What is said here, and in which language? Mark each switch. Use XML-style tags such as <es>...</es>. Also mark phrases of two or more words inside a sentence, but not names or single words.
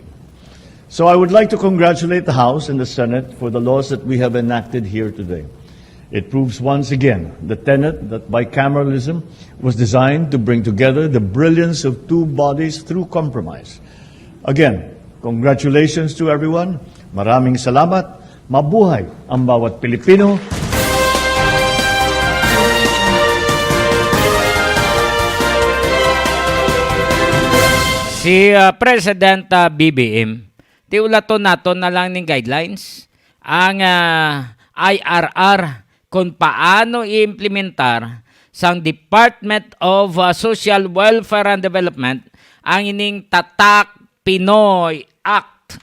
<en>So I would like to congratulate the House and the Senate for the laws that we have enacted here today. It proves once again the tenet that bicameralism was designed to bring together the brilliance of two bodies through compromise. Again, congratulations to everyone.</en> <tl>Maraming salamat. Mabuhay ang bawat Pilipino.</tl> <hil>Si President BBM, ti ulaton nato na lang ning guidelines ang IRR kung paano i-implementar sang Department of Social Welfare and Development ang ining Tatak Pinoy Act.</hil>